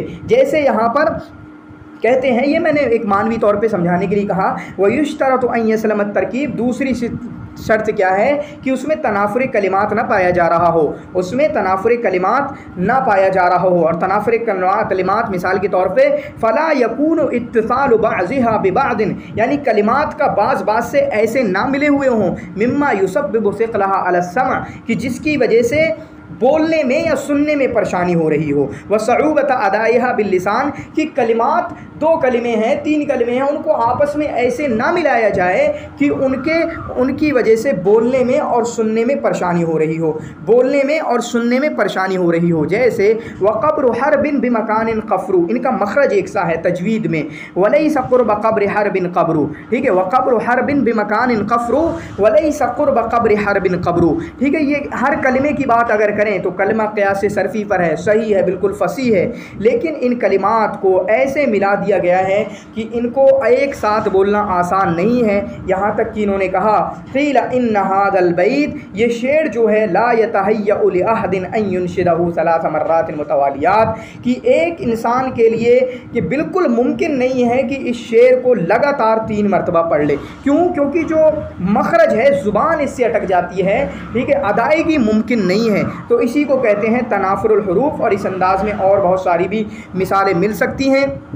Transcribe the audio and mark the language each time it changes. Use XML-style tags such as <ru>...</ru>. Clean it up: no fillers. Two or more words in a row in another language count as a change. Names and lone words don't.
<hi>जैसे यहाँ पर कहते हैं, ये मैंने एक मानवी तौर पे समझाने के लिए कहा,</hi> <ar>ويشترط أن يسلم التركيب,</ar> <hi>दूसरी शर्त क्या है? कि उसमें तनाफुर कलिमात ना पाया जा रहा हो, उसमें तनाफुर कलिमात ना पाया जा रहा हो। और तनाफुर कलिमात मिसाल के तौर पे</hi> <ar>فلا يكون اتصال بعضها ببعض,</ar> <hi>यानी कलिमात का बाज़ से ऐसे ना मिले हुए हों,</hi> <ar>مما يسبب ثقلها على السمع,</ar> <hi>कि जिसकी वजह से बोलने में या सुनने में परेशानी हो रही हो।</hi> <ar>وصعوبة أدائها باللسان,</ar> <hi>कि कलिमात, दो कलिमे हैं, तीन कलिमे हैं, उनको आपस में ऐसे ना मिलाया जाए कि उनकी वजह से बोलने में और सुनने में परेशानी हो रही हो, बोलने में और सुनने में परेशानी हो रही हो।</hi> <ar>जैसे وقبر حرب بمكان قفر,</ar> <hi>इनका मखरज एक सा है तजवीद में,</hi> <ar>وليس قرب قبر حرب قبر.</ar> <hi>ठीक है,</hi> <ar>وقبر حرب بمكان قفر وليس قرب قبر حرب قبر.</ar> <hi>ठीक है, ये हर कलिमे की बात अगर करें तो कलमा क़ियास सरफ़ी पर है, सही है, बिल्कुल फसी है, लेकिन इन कलिमात को ऐसे मिला दिया गया है कि इनको एक साथ बोलना आसान नहीं है। यहाँ तक कि इन्होंने कहा</hi> <ar>قيل إن هذا البيت,</ar> <hi>ये शेर जो है,</hi> <ar>لا يتهيأ لأحد أن ينشده ثلاث مرات متواليات,</ar> <hi>कि एक इंसान के लिए ये बिल्कुल मुमकिन नहीं है कि इस शेर को लगातार 3 मरतबा पढ़ ले। क्यों? क्योंकि जो मखरज है, ज़ुबान इससे अटक जाती है। ठीक है, अदायगी मुमकिन नहीं है। तो इसी को कहते हैं तनाफुरुल हुरूफ, और इस अंदाज़ में और बहुत सारी भी मिसालें मिल सकती हैं।</hi>